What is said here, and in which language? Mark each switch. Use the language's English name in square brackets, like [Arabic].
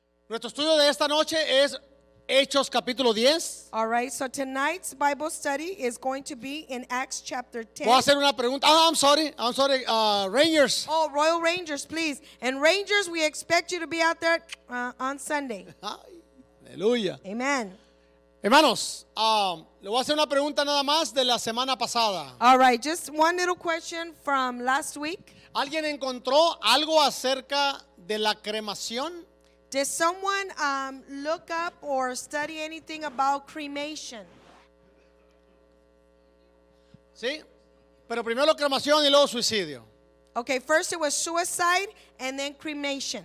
[Spanish] Nuestro estudio de esta noche es Hechos capítulo 10. [English] All right, so tonight's Bible study is going to be in Acts chapter 10. [Spanish] Voy a hacer una pregunta. [English] I'm sorry, Rangers. Oh, Royal Rangers, please. And Rangers, we expect you to be out there on Sunday. [Spanish] Ay, aleluya. [English] Amen. [Spanish] Hermanos, le voy a hacer una pregunta nada más de la semana pasada. [English] All right, just one little question from last week. [Spanish] ¿Alguien encontró algo acerca de la cremación? [English] Did someone look up or study anything about cremation? [Spanish] Sí, pero primero cremación y luego suicidio. [English] Okay, first it was suicide and then cremation.